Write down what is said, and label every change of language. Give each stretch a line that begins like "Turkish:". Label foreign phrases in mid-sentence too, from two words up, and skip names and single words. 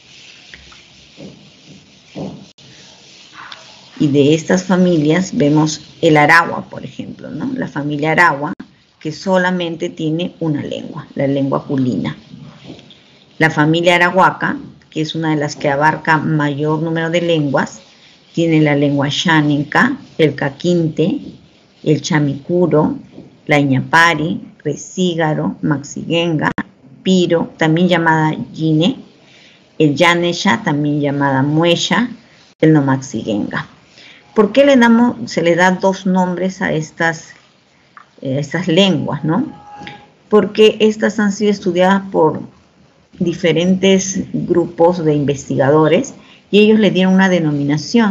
Spanish: Y de estas familias vemos el aragua, por ejemplo, ¿no? La familia aragua, que solamente tiene una lengua, la lengua julina. La familia arahuaca, que es una de las que abarca mayor número de lenguas, tiene la lengua xáninca, el caquinte, el chamicuro, la iñapari, resígaro, maxiguenga, piro, también llamada yine, el yanesha, también llamada muesha, el nomaxiguenga. ¿Por qué se le da dos nombres a estas lenguas, ¿no? Porque estas han sido estudiadas por diferentes grupos de investigadores y ellos le dieron una denominación.